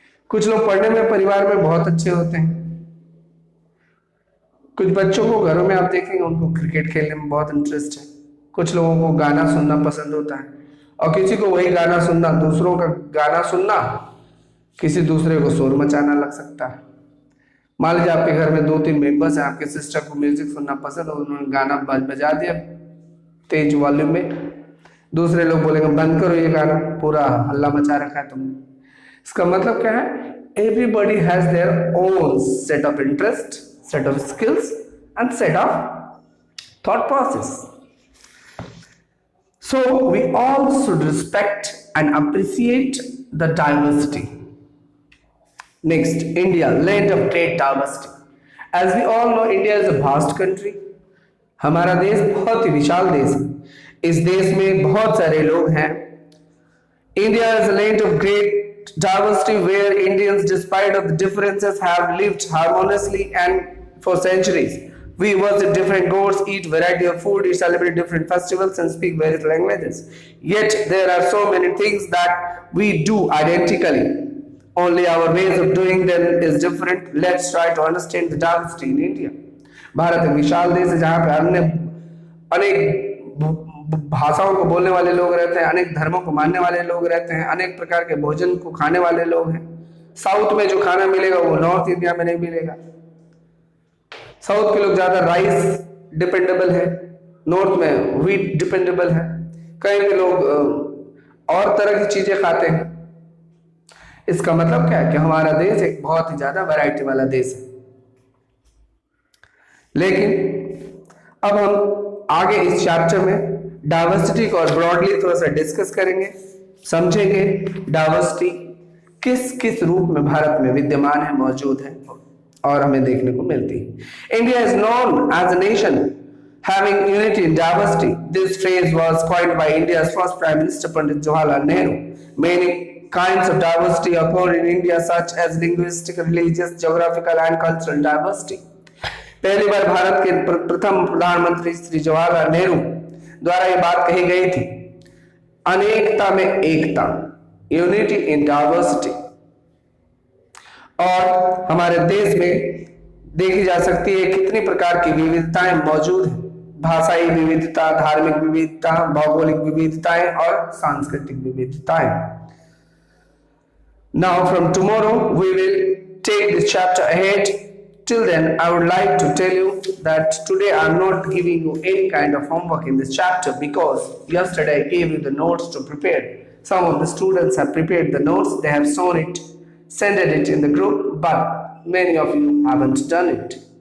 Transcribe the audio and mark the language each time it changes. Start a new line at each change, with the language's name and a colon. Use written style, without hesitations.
Hindi: कुछ लोग पढ़ने में परिवार में बहुत अच्छे होते हैं, कुछ बच्चों को घरों में आप देखेंगे उनको क्रिकेट खेलने में बहुत इंटरेस्ट है, कुछ लोगों को गाना सुनना पसंद होता है, और किसी को वही गाना सुनना, दूसरों का गाना सुनना किसी दूसरे को शोर मचाना लग सकता है। मान लीजिए आपके घर में 2-3 मेंबर्स हैं, आपके सिस्टर को म्यूजिक सुनना पसंद है, उन्होंने गाना बजा दिया तेज वॉल्यूम में, दूसरे लोग बोलेंगे बंद करो ये गाना, पूरा हल्ला मचा रखा है तुमने। इसका मतलब क्या है?
English: Everybody has their own set of interest, set of skills and set of thought process. So we all should respect and appreciate the diversity. Next, India, land of great diversity. As we all know, India is a vast country.
Hindi: हमारा देश बहुत ही विशाल देश है, इस देश में बहुत सारे लोग हैं।
English: India is a land of great diversity where Indians, despite of the differences, have lived harmoniously and for centuries. We worship different gods, eat variety of food, celebrate different festivals, and speak various languages. Yet there are so many things that we do identically. Only our ways of doing them is different. Let's try to understand the diversity in India.
Hindi: Bharat एक विशाल देश है जहाँ पे अनेक भाषाओं को बोलने वाले लोग रहते हैं, अनेक धर्मों को मानने वाले लोग रहते हैं, अनेक प्रकार के भोजन को खाने वाले लोग हैं। साउथ में जो खाना मिलेगा वो नॉर्थ इंडिया में नहीं मिलेगा। साउथ के लोग ज्यादा राइस डिपेंडेबल है, नॉर्थ में व्हीट डिपेंडेबल है, कहीं के लोग और तरह की चीजें खाते हैं। इसका मतलब क्या है कि हमारा देश एक बहुत ही ज्यादा वैरायटी वाला देश है। लेकिन अब हम आगे इस चैप्टर में डाइवर्सिटी को और ब्रॉडली थोड़ा सा डिस्कस करेंगे, समझेंगे डाइवर्सिटी किस किस रूप में भारत में विद्यमान है, मौजूद है और हमें देखने को मिलती है।
English: India is known as a nation having unity in diversity. This phrase was coined by India's first Prime Minister Pandit Jawaharlal Nehru. Many kinds of diversity occur in India, such as linguistic, religious, geographical and cultural diversity.
Hindi: पहली बार भारत के प्रथम प्रधानमंत्री श्री जवाहरलाल नेहरू द्वारा ये बात कही गई थी, अनेकता में एकता,
English: Unity in diversity.
Hindi: और हमारे देश में देखी जा सकती है कितनी प्रकार की विविधताएं मौजूद हैं, भाषाई विविधता, धार्मिक विविधता, भौगोलिक विविधताएं और सांस्कृतिक विविधताएं।
English: Now from tomorrow we will take this chapter ahead. Till then I would like to tell you that today I am not giving you any kind of homework in this chapter because yesterday I gave you the notes to prepare. Some of the students have prepared the notes, they have shown it, sent it in the group, but many of you haven't done it.